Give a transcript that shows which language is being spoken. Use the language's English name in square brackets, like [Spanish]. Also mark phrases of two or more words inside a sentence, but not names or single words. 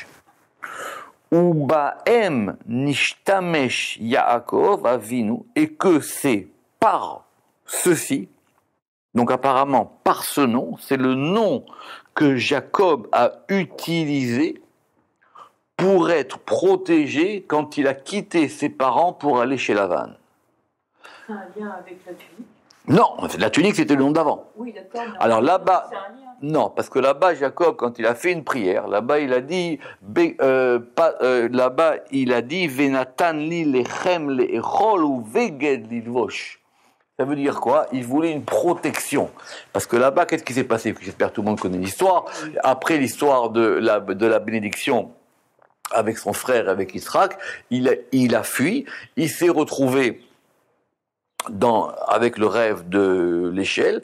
[Hebrew] ובהם נשתמש יעקב אבינו, [French] et que c'est par ceci, donc apparemment par ce nom, c'est le nom que Jacob a utilisé pour être protégé quand il a quitté ses parents pour aller chez Lavan. C'est un lien avec la tunique? Non, la tunique c'était le nom d'avant. Oui, d'accord. Alors là-bas, non, parce que là-bas, Jacob, quand il a fait une prière, là-bas il a dit, [Hebrew] ונתן לי לחם לאכול ובגד ללבוש. [French] Ça veut dire quoi? Il voulait une protection. Parce que là-bas, qu'est-ce qui s'est passé? J'espère que tout le monde connaît l'histoire. Après l'histoire de la bénédiction avec son frère, avec Israël, il a fui, il s'est retrouvé avec le rêve de l'échelle.